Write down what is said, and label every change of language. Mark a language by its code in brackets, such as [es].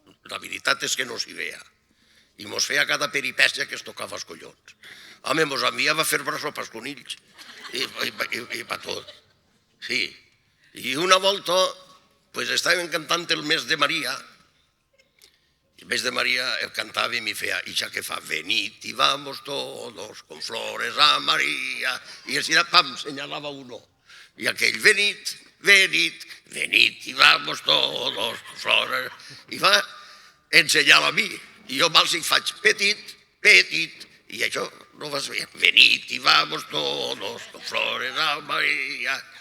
[ca] La veritat és que no s'hi veia. I mos feia cada peripècia que es tocava els collons. Home, mos enviava a fer braço pels conills i per tot. Sí. I una volta estàvem cantant el mes de Maria. El mes de Maria el cantava i m'hi feia: «Ixa que fa, [es] venid y vamos todos con flores a María». [ca] I així, pam, senyalava uno. I aquell: [es] «Venid, venid, venid y vamos todos con flores». [ca] I va ensenyar a mi. I jo mal si faig petit, petit, i això no vas veure. [es] «Venid y vamos todos con flores a María».